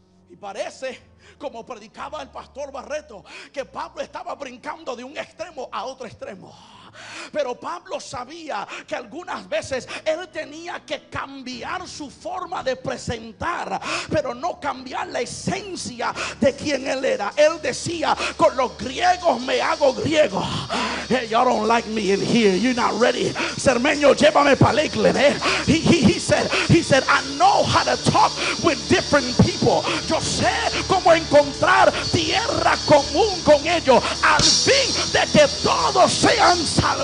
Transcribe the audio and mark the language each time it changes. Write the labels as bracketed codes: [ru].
[es] Y parece, como predicaba el pastor Barreto, que Pablo estaba brincando de un extremo a otro extremo. Pero Pablo sabía que algunas veces él tenía que cambiar su forma de presentar, pero no cambiar la esencia de quien él era. Él decía: con los griegos me hago griego. [en] Hey, y'all don't like me in here. You're not ready. Cermeño, [es] llévame para [en] Lakeland. He said, I know how to talk with different people. [es] Yo sé cómo encontrar tierra común con ellos, al fin de que todos sean salvados.